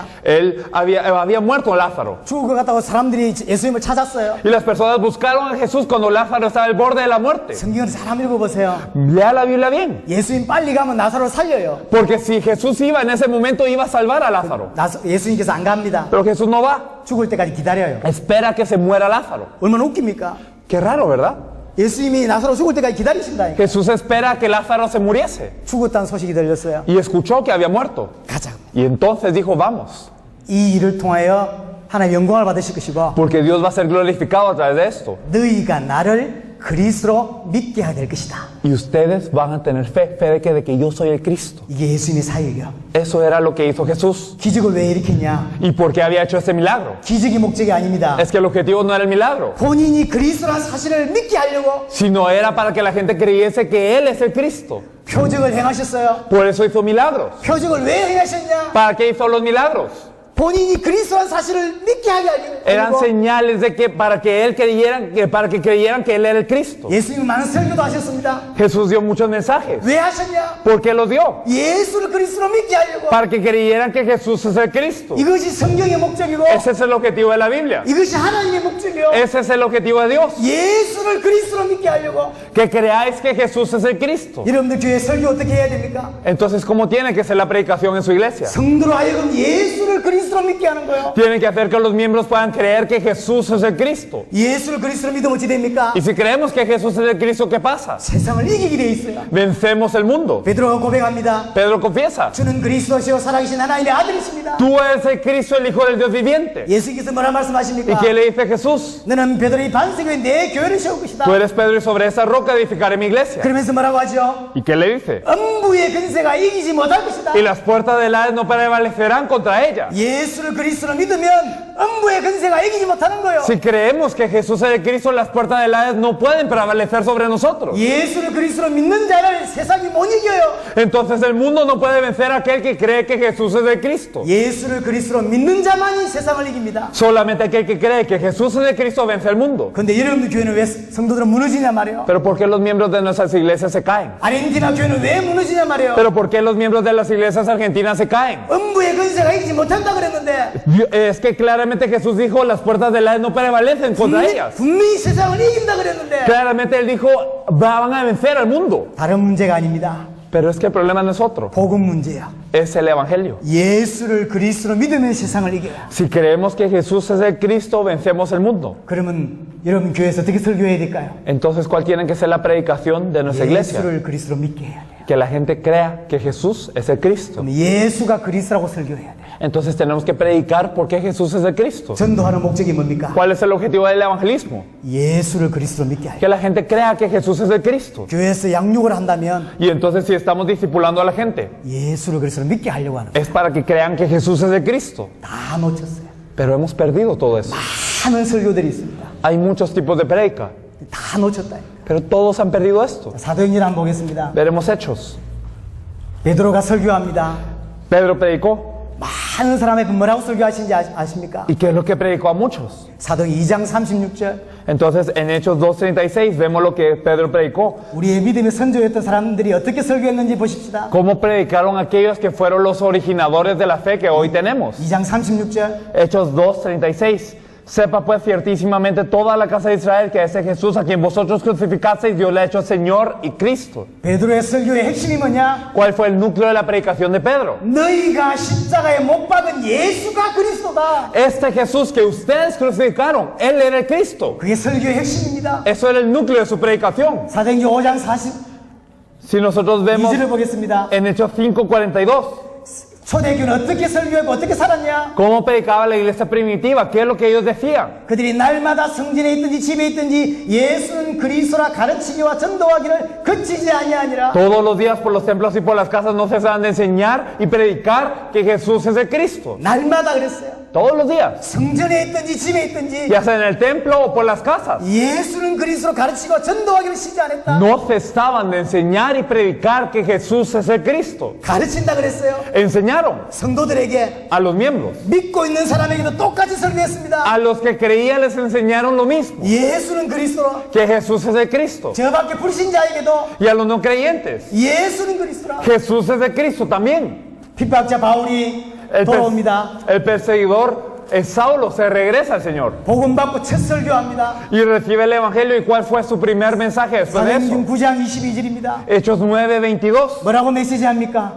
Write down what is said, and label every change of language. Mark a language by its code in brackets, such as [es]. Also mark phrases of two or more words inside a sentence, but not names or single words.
[es] Él había muerto Lázaro. [ko] 죽을 것 같다고 사람들이 예수님을 찾았어요. [es] Y las personas buscaron a Jesús cuando Lázaro estaba al borde de la muerte. [ko] 성경을 잘 읽어보세요. [es] Lea la Biblia bien. [ko] 예수님 빨리 가면 나사로를 살려요. [es] Porque si Jesús iba en ese momento, iba a salvar a Lázaro. [ko] 예수님께서 안 갑니다. [es] Pero Jesús no va. [ko] 죽을 때까지 기다려요. [es] Espera que se muera Lázaro. [ko] 얼마나 웃깁니까? [es] Qué raro, ¿verdad? [ko] 예수님이 나사로 죽을 때까지 기다리신다니까. [es] Jesús espera que Lázaro se muriese. [ko] 죽었다는 소식이 들렸어요. [es] Y escuchó que había muerto. [ko] 가자. [es] Y entonces dijo, vamos. [ko] 이 일을 통하여 하나님 영광을 받으실 것이고 [es] Porque Dios va a ser glorificado a través de esto. [ko] 너희가 나를 그리스도로 믿게 하게 될 것이다. [es] Y ustedes van a tener fe de que yo soy el Cristo. [ko] 이게 예수님의 사역이요. [es] Eso era lo que hizo Jesús. [ko] 기적을 왜 일으켰냐? [es] ¿Y por qué había hecho ese milagro? [ko] 기적이 목적이 아닙니다. [es] Es que el objetivo no era el milagro, [ko] 본인이 그리스도라는 사실을 믿게 하려고 [es] sino era para que la gente creyese que Él es el Cristo. [ko] 표적을 행하셨어요. [es] Por eso hizo milagros. [ko] 표적을 왜 행하셨냐? [es] ¿Para qué hizo los milagros? [ko] 본인이 그리스도라는 사실을 믿게 하게 [es] Eran [ko] 하고 [es] señales de que para que creyeran que él era el Cristo. [ko] 예수님은 많은 설교도 하셨습니다. [es] Jesús dio muchos mensajes. [ko] 왜 하셨냐? [es] ¿Por qué los dio? [ko] 예수를 그리스도로 믿게 하려고. [es] Para que creyeran que Jesús es el Cristo. [ko] 이것이 성경의 목적이고 [es] Ese es el objetivo de la Biblia. [ko] 이것이 하나님의 목적이요. [es] Ese es el objetivo de Dios. [ko] 예수를 그리스도로 믿게 하려고. [es] Que creáis que Jesús es el Cristo. [ko] 여러분들 교회 설교 어떻게 해야 됩니까? [es] Entonces, ¿cómo tiene que ser la predicación en su iglesia? [ko] 성도로 하여금 예수를 그리스도로 믿게 하는 거예요. [es] Tienen que hacer que los miembros puedan creer que Jesús es el Cristo. [ko] 예수를 그리스도로 믿으면 어찌 됩니까? [es] Y si creemos que Jesús es el Cristo, ¿qué pasa? [ko] 세상을 이기게 돼 있어요. [es] Vencemos el mundo. [ko] 베드로가 고백합니다. [es] Pedro confiesa. [ko] 주는 그리스도시요 살아계신 하나님의 아들이십니다. [es] Tú eres el Cristo, el Hijo del Dios viviente. [ko] 예수께서 뭐라 [es] ¿Y [ko] 말씀하십니까? [es] qué le dice Jesús? [ko] 너는 베드로의 반석에 내 교회를 세울 것이다. [es] Tú eres Pedro y sobre esa roca edificaré mi iglesia. [ko] 그러면서 뭐라고 하죠? [es] ¿Y qué le dice? [ko] 음부의 근세가 이기지 못할 것이다. [es] Y las puertas del Hades no prevalecerán contra ella. [ko] 예수를 그리스도로 믿으면 음부의 근세가 이기지 못하는 거예요. [es] Si creemos que Jesús es el Cristo, las puertas del Hades no pueden prevalecer sobre nosotros. [ko] 예수를 그리스도로 믿는 자를 세상이 못 이겨요. [es] Entonces el mundo no puede vencer a aquel que cree que Jesús es el Cristo. [ko] 예수를 그리스도로 믿는 자만이 세상을 이깁니다. [es] Solamente aquel que cree que Jesús es el Cristo vence el mundo. [ko] 근데 여러분들 교회는 왜 성도들은 무너지냐 말이에요. [es] Pero ¿por qué los miembros de nuestras iglesias se caen? [ko] 아르헨티나 교회는 왜 무너지냐 말이에요. [es] Pero ¿por qué los miembros de las iglesias argentinas se caen? [ko] 음부의 근세가 이기지 못한다 그랬는데 [es] Es que claramente Jesús dijo, las puertas del Hades no prevalecen contra ellas. [ko] 분명히 세상을 이긴다 그랬는데 [es] Claramente Él dijo, van a vencer al mundo. [ko] 다른 문제가 아닙니다. [es] Pero es que el problema no es otro, [ko] 복음 문제야. [es] es el Evangelio. [ko] 예수를 그리스도로 믿으면 세상을 이겨요. [es] Si creemos que Jesús es el Cristo, vencemos el mundo. [ko] 그러면 여러분 교회에서 어떻게 설교해야 될까요? [es] Entonces, ¿cuál tiene que ser la predicación de nuestra iglesia? [ko] 예수를 그리스도로 믿게 해야 돼요. [es] Que la gente crea que Jesús es el Cristo. [ko] 그럼 예수가 그리스도라고 설교해야 돼요. [es] Entonces tenemos que predicar por qué Jesús es el Cristo. [ko] 전도하는 목적이 뭡니까? [es] ¿Cuál es el objetivo del evangelismo? [ko] 예수를 그리스도로 믿게 하여. [es] Que la gente crea que Jesús es el Cristo. [ko] 교회에서 양육을 한다면 [es] Y entonces si estamos discipulando a la gente, [ko] 예수를 그리스도로 믿게 하려고 하는 거예요. [es] es para que crean que Jesús es el Cristo. [ko] 다 놓쳤어요. [es] Pero hemos perdido todo eso. [ko] 많은 설교들이 있습니다. [es] Hay muchos tipos de predica, [ko] 다 놓쳤다. [es] pero todos han perdido esto. [ko] 사도행전 한번 보겠습니다. [es] Veremos Hechos. [ko] 베드로가 설교합니다. [es] Pedro predicó. [ko] 많은 사람에게 뭐라고 설교하신지 아십니까? [es] ¿Y qué es lo que predicó a muchos? [ko] 사도행 2장 36절. [es] Entonces en Hechos 2:36 vemos lo que Pedro predicó. [ko] 우리의 믿음의 선조였던 사람들이 어떻게 설교했는지 보십시다. [es] ¿Cómo predicaron aquellos que fueron los originadores de la fe que hoy tenemos? [ko] 2장 36절. [es] Hechos 2:36. Sepa pues ciertísimamente toda la casa de Israel que ese Jesús a quien vosotros crucificasteis Dios le ha hecho Señor y Cristo. [ko] 베드로의 설교의 핵심이 뭐냐? [es] ¿Cuál fue el núcleo de la predicación de Pedro? [ko] 너희가 십자가에 못 박은 예수가 그리스도다. [es] Este Jesús que ustedes crucificaron, Él era el Cristo. [ko] 그게 설교의 핵심입니다. [es] Eso era el núcleo de su predicación. [ko] 사도행전 5장 42절을 [es] Si nosotros vemos [ko] 보겠습니다. [es] en Hechos 5:42, [ko] 초대교는 어떻게 설교하고 어떻게 살았냐? [es] ¿cómo predicaba la iglesia primitiva? ¿Qué es lo que ellos decían? [ko] 그들이 날마다 성전에 있든지 집에 있든지 예수는 그리스도라 가르치기와 전도하기를 그치지 아니하니라. [es] Todos los días por los templos y por las casas no cesaban de enseñar y predicar que Jesús es el Cristo. [ko] 날마다 그랬어요. [es] Todos los días. [ko] 성전에 있든지 집에 있든지 [es] Ya sea en el templo o por las casas. [ko] 예수는 그리스도로 가르치고 전도하기를 쉬지 않았다. [es] No cesaban de enseñar y predicar que Jesús es el Cristo. [ko] 가르친다 그랬어요. [es] Enseñaron [ko] 성도들에게 [es] a los miembros. [ko] 믿고 있는 사람에게도 똑같이 설교했습니다. [es] A los que creían les enseñaron lo mismo. [ko] 예수는 그리스도라. [es] Que Jesús es el Cristo. [ko] 저밖에 불신자에게도 [es] Y a los no creyentes. [ko] 예수는 그리스도라. [es] Jesús es el Cristo también. [ko] 핍박자 바울이 돌아옵니다. [es] El perseguidor Saulo se regresa al Señor. [ko] 복음 받고 첫 설교합니다. [es] Y recibe el Evangelio. ¿Y cuál fue su primer mensaje después de eso? [ko] 사도행전 9장 22절입니다. [es] Hechos 9:22. [ko] 뭐라고 메시지합니까?